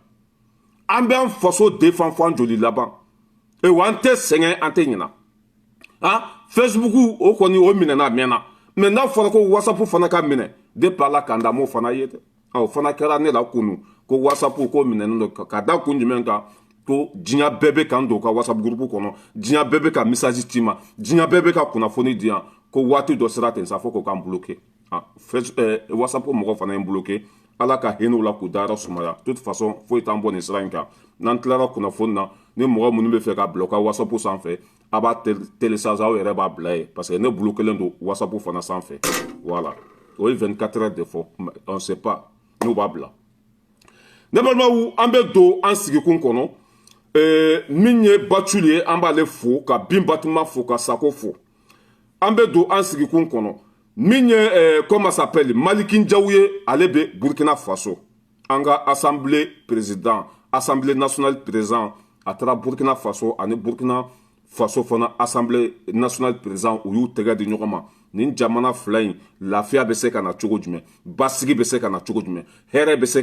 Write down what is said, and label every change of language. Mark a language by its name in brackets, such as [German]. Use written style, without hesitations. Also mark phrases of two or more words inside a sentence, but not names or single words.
[Bambara] an bɛ an faso défend fo an joli laban wa an tɛ sɛgɛn an tɛ ɲina facebook o kɔni o minɛna a mɛnna mais n'a fɔra ko whatsapp fana ka minɛ depuis ala k'an da m'o fana ye dɛ o fana kɛra ne la kunu ko whatsapp ko minɛnen don ka da kun jumɛn kan ko diɲɛ bɛɛ bɛ k'an don ka whatsapp groupe kɔnɔ diɲɛ bɛɛ bɛ ka message ci ma diɲɛ bɛɛ bɛ ka kunnafoni di yan ko waati dɔ sera ten sa fo k'o k'an bloqué whatsapp mɔgɔ fana ye bloqué ala ka hinɛ u la k'u dayɔrɔ sumaya de [French] toute façon [Bambara] foyi t'an bɔ nin sira in kan n'an tilara kunnafoni na ni mɔgɔ minnu bɛ fɛ ka bila u ka whatsapp sanfɛ a b'a télécharger aw yɛrɛ b'a bila yen parce que ne bloquélen don whatsapp fana sanfɛ voilà o ye 24 heures de fɔ [French] on ne sait pas [Bambara] n'u b'a bila ne balimaw an bɛ don an sigikun kɔnɔ min ye Bathily ye an b'ale fo ka bin Batima fo ka Sako fo an bɛ don an sigikun kɔnɔ min ye [French] comment ça s'appelle [Bambara] Maliki Ndiaye ye ale bɛ Burkina Faso an ka [French] assemblée président assemblée nationale président [Bambara] a taara Burkina Faso ani Burkina Faso fana [French] assemblée nationale président [Bambara] u y'u tɛgɛ di ɲɔgɔn ma nin jamana fila in lafiya bɛ se ka na cogo jumɛn basigi bɛ se ka na cogo jumɛn hɛrɛ bɛ se